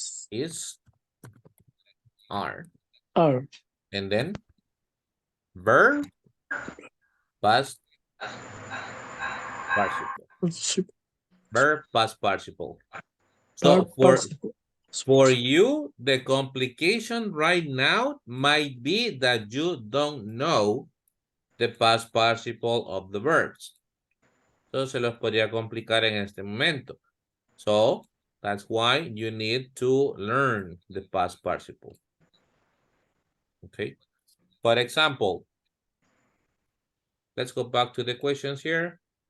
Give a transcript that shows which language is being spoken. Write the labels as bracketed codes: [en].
[en] Is, are. And then verb, past participle. Verb, past participle. So for you, the complication right now might be that you don't know the past participle of the verbs. [es] So se los podría complicar en este momento. [en] So that's why you need to learn the past participle. Okay. For example, let's go back to the questions here.